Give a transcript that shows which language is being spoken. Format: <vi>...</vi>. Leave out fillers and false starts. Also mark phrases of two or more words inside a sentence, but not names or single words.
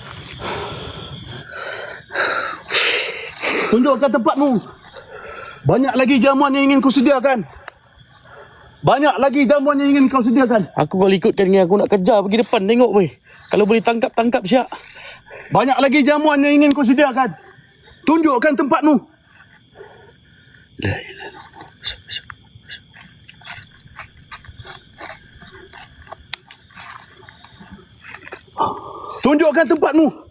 <ms>Tunjukkan tempatmu. Banyak lagi jamuan yang ingin kau sediakan. Banyak lagi jamuan yang ingin kau sediakan. Aku kalau ikutkan ni aku nak kejar pergi depan tengok weh. Kalau boleh tangkap siap. Banyak lagi jamuan yang ingin kau sediakan. Tunjukkan tempatmu.</ms> <ar>لا إله إلا الله.</ar> <ms>Tunjukkan tempatmu.</ms>